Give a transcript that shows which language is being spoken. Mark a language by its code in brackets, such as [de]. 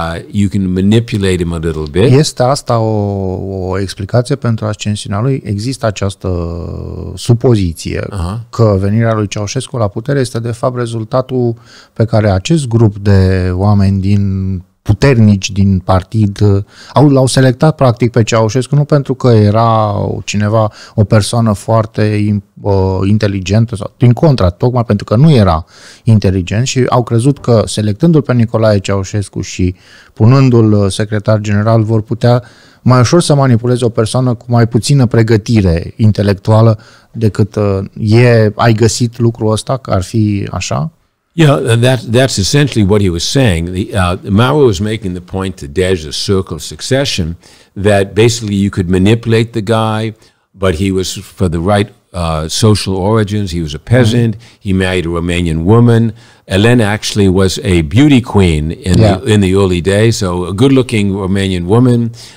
[en] You can manipulate him a little bit. [ro] Este asta o explicație pentru ascensiunea lui? Există această supoziție că venirea lui Ceaușescu la putere este de fapt rezultatul pe care acest grup de oameni puternici din partid l-au selectat practic pe Ceaușescu, nu pentru că era cineva, o persoană foarte inteligentă, sau din contra, tocmai pentru că nu era inteligent, și au crezut că selectându-l pe Nicolae Ceaușescu și punându-l secretar general vor putea mai ușor să manipuleze o persoană cu mai puțină pregătire intelectuală decât ai găsit lucrul ăsta, că ar fi așa? [en] Yeah, that's essentially what he was saying. Maurer was making the point to Dej, the circle of succession, that basically you could manipulate the guy, but he was for the right social origins. He was a peasant. He married a Romanian woman. Elena actually was a beauty queen in the early days, so a good-looking Romanian woman.